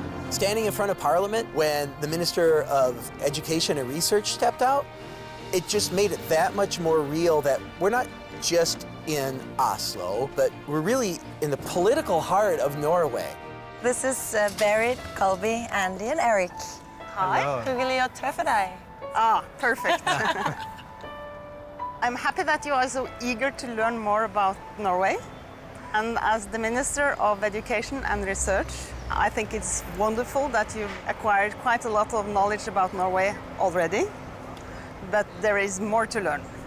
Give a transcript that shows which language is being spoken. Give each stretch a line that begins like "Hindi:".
English: Standing in front of Parliament when the Minister of Education and Research stepped out, it just made it that much more real that we're not just in Oslo, but we're really in the political heart of Norway. This is Berit, Colby, Andy, and Eric.
Norwegian: Hi, hyggelig å treffe deg.
English: Ah, perfect. I'm happy that you are so eager to learn more about Norway. And as the Minister of Education and Research, I think it's wonderful that you've acquired quite a lot of knowledge about Norway already, but there is more to learn.